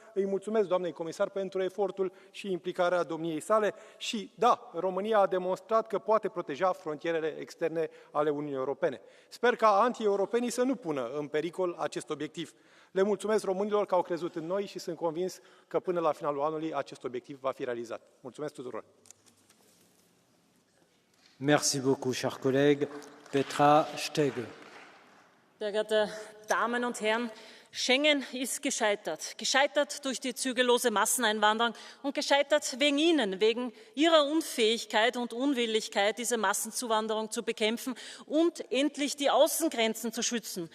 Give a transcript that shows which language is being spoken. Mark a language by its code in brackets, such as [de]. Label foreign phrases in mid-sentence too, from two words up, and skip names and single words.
[ro] Îi mulțumesc doamnei comisar pentru efortul și implicarea domniei sale și, da, România a demonstrat că poate proteja frontierele externe ale Uniunii Europene. Sper ca anti-europenii să nu pună în pericol acest obiectiv. Le mulțumesc românilor că au crezut în noi și sunt convins că până la finalul anului acest obiectiv va fi realizat. Mulțumesc tuturor! [fr] Merci beaucoup, cher collègue. Petra Stegel. [de] Sehr geehrte Damen und Herren, Schengen ist gescheitert. Gescheitert durch die zügellose Masseneinwanderung und gescheitert wegen Ihnen, wegen Ihrer Unfähigkeit und Unwilligkeit, diese Massenzuwanderung zu bekämpfen und endlich die Außengrenzen zu schützen.